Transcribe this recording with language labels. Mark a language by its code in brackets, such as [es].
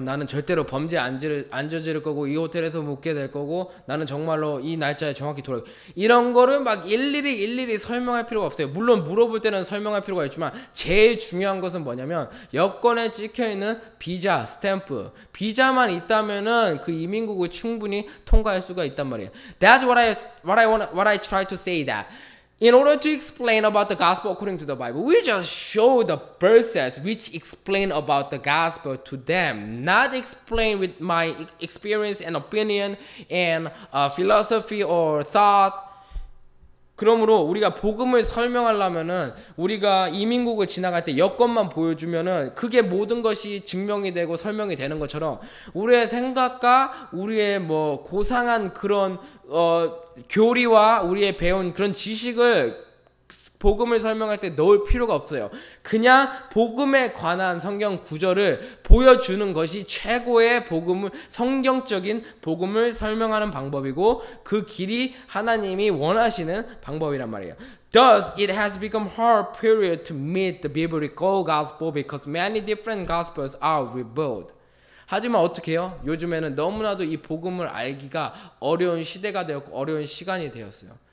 [ko] 나는 절대로 범죄 안 저지를 거고 이 호텔에서 묵게 될 거고 나는 정말로 이 날짜에 정확히 돌아올 이런 거를 막 일일이 설명할 필요가 없어요. 물론 물어볼 때는 설명할 필요가 있지만 제일 중요한 것은 뭐냐면 여권에 찍혀있는 비자, 스탬프 비자만 있다면은 그 이민국을 충분히 통과할 수가 있단 말이에요. [en] That's what I try to say that. In order to explain about the gospel according to the Bible, we just show the verses which explain about the gospel to them, not explain with my experience and opinion and philosophy or thought. [ko] 그러므로 우리가 복음을 설명하려면은 우리가 이민국을 지나갈 때 여권만 보여주면은 그게 모든 것이 증명이 되고 설명이 되는 것처럼 우리의 생각과 우리의 뭐 고상한 그런 교리와 우리의 배운 그런 지식을 복음을 설명할 때 넣을 필요가 없어요. 그냥 복음에 관한 성경 구절을 보여주는 것이 최고의 성경적인 복음을 설명하는 방법이고 그 길이 하나님이 원하시는 방법이란 말이에요. [en] Thus, it has become hard period to meet the biblical gospel because many different gospels are revealed. [ko] 하지만 어떻게 해요? 요즘에는 너무나도 이 복음을 알기가 어려운 시대가 되었고 어려운 시간이 되었어요.